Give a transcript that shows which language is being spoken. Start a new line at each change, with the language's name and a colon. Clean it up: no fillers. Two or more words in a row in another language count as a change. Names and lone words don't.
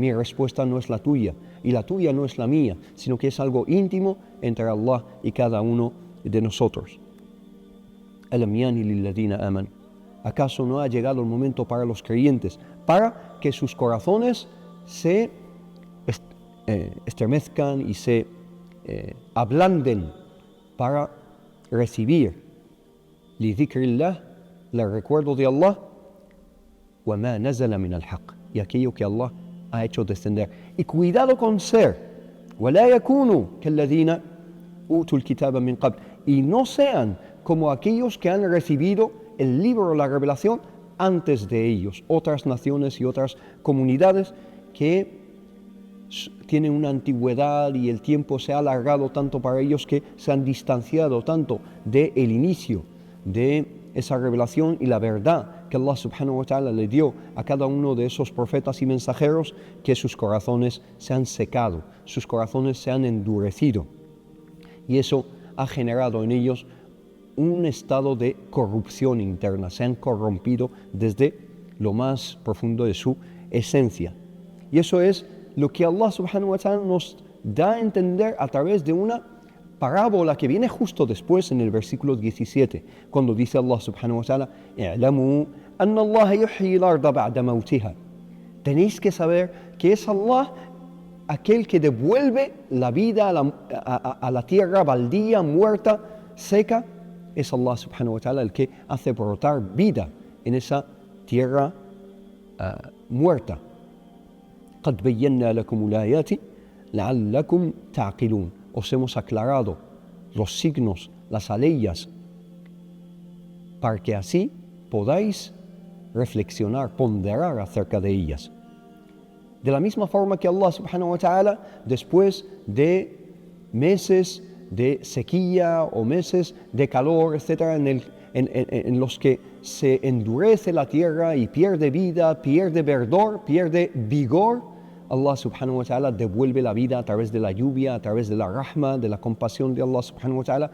Spanish: Mi respuesta no es la tuya y la tuya no es la mía, sino que es algo íntimo entre Allah y cada uno de nosotros.
Arabic: ألم يأن للذين آمنوا.
Spanish: ¿Acaso no ha llegado el momento para los creyentes, para que sus corazones se estremezcan y se ablanden para recibir
Arabic: لذكر الله,
Spanish: el recuerdo de Allah,
Arabic: وما نزل من الحق,
Spanish: y aquello que Allah ha hecho descender? Y cuidado con ser,
Arabic: وَلَا يَكُونُوا كَالَّذِينَ أُوتُوا الْكِتَابَ مِنْ قَبْلِ,
Spanish: y no sean como aquellos que han recibido el libro, la revelación, antes de ellos, otras naciones y otras comunidades que tienen una antigüedad y el tiempo se ha alargado tanto para ellos que se han distanciado tanto del inicio de esa revelación y la verdad que Allah
Arabic: سبحانه وتعالى
Spanish: le dio a cada uno de esos profetas y mensajeros, que sus corazones se han secado, sus corazones se han endurecido. Y eso ha generado en ellos un estado de corrupción interna, se han corrompido desde lo más profundo de su esencia. Y eso es lo que Allah
Arabic: سبحانه وتعالى
Spanish: nos da a entender a través de una parábola que viene justo después en el versículo 17, cuando dice Allah
Arabic: سبحانه وتعالى: "اعلموا أن الله يحيي الأرض بعد موتها".
Spanish: Tenéis que saber que es Allah aquel que devuelve la vida a la tierra baldía, muerta, seca. Es Allah
Arabic: سبحانه وتعالى
Spanish: el que hace brotar vida en esa tierra muerta.
Arabic: قَدْ بَيَّنَّا لَكُمُ الْآيَاتِ لَعَلَّكُمْ تَعْقِلُونَ.
Spanish: Os hemos aclarado los signos, las aleyas, para que así podáis reflexionar, ponderar acerca de ellas. De la misma forma que Allah
Arabic: سبحانه وتعالى,
Spanish: después de meses de sequía o meses de calor, etcétera, en los que se endurece la tierra y pierde vida, pierde verdor, pierde vigor, Allah
Arabic: سبحانه وتعالى
Spanish: devuelve la vida a través de la lluvia, a través de la rahma, de la compasión de Allah
Arabic: سبحانه وتعالى.